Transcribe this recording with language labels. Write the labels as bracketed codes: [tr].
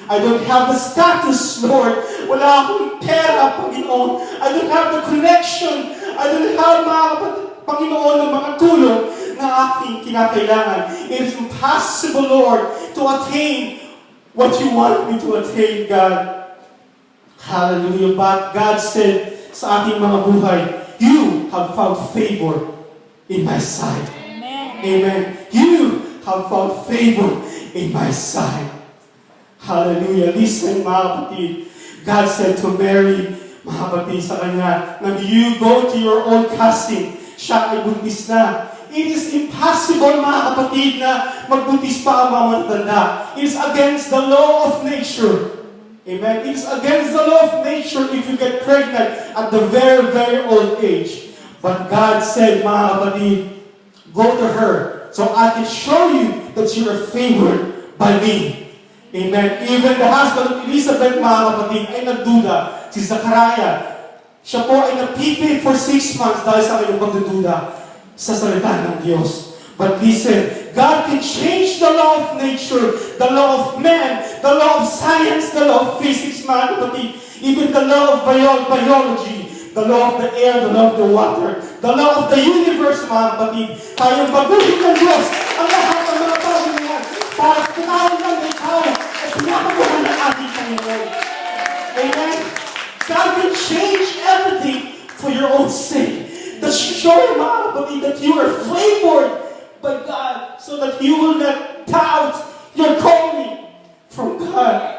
[en] I don't have the status, Lord. [tl] Wala akong pera, Panginoon. [en] I don't have the connection. I don't have, [tl] Panginoon, ng mga tulong na aking kinakailangan. [en] It is impossible, Lord, to attain what you want me to attain, God. Hallelujah. But God said [tl] sa ating mga buhay, [en] you have found favor in my sight. Amen. Amen. You have found favor in my sight. Hallelujah. Listen, [tl] mga kapatid. [en] God said to Mary, mga kapatid, [tl] sa kanya, na [en] you go to your own cousin. [tl] Siya ay buntis na. [en] It is impossible, [tl] mga kapatid, na magbuntis pa ang mga matatanda. [en] It is against the law of nature. Amen. It is against the law of nature if you get pregnant at the very, very old age. But God said, [tl] mga kapatid, [en] go to her so I can show you that you are favored by me. Amen. Even the husband of Elizabeth, [tl] mga kapatid, ay nagduda. Si Zachariah, siya po ay napipi [en] for 6 months [tl] dahil sa kanyang pagdududa sa salita ng Diyos. [en] But listen, God can change the law of nature, the law of man, the law of science, the law of physics, [tl] mga kapatid, [en] even the law of biology, the law of the air, the law of the water, the law of the universe, mga kapatid. [tl] Kayang baguhin ng Diyos ang lahat ng mga bagay niya para sa tinawag ng ikaw at pinapaguhan ng ating Panginoon. [en] Amen? God can change everything for your own sake. To show, [tl] mga kapatid, [en] that you are favored by God so that you will not doubt your calling from God.